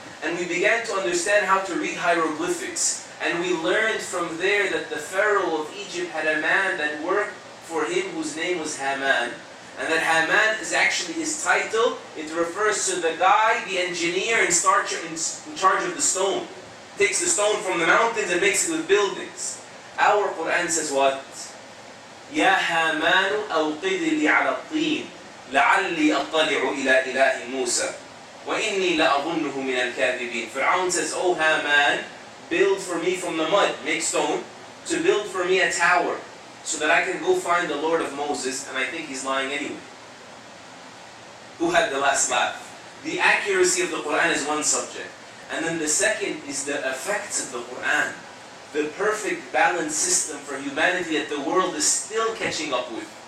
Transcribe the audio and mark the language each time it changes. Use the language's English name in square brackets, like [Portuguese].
[English] And we began to understand how to read hieroglyphics. And we learned from there that the Pharaoh of Egypt had a man that worked for him whose name was Haman. And that Haman is actually his title. It refers to the guy, the engineer in charge of the stone. Takes the stone from the mountains and makes it with buildings. Our Quran says what? [Arabic] يا هامان أوقد لي على الطين لعلي أطلع إلى إله موسى وإني لأظنه من الكاذبين. [English] Fir'aun says, "Oh Haman, build for me from the mud, make stone, to build for me a tower, so that I can go find the Lord of Moses, and I think he's lying anyway." Who had the last laugh? The accuracy of the Quran is one subject. And then the second is the effects of the Quran. The perfect balanced system for humanity that the world is still catching up with.